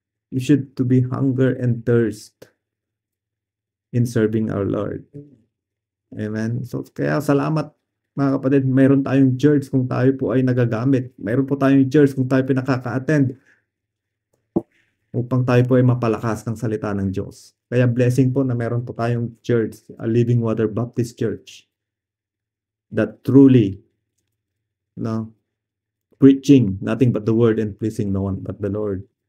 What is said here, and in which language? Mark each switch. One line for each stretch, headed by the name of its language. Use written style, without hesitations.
English: You should to be hunger and thirst in serving our Lord. Amen?
Filipino: So, kaya salamat mga kapatid, mayroon tayong church kung tayo po ay nagagamit. Mayroon po tayong church kung tayo pinakaka-attend upang tayo po ay mapalakas ng salita ng Diyos. Kaya blessing po na mayroon po tayong church,
English: a Living Water Baptist Church, that truly preaching nothing but the word and pleasing no one but the Lord.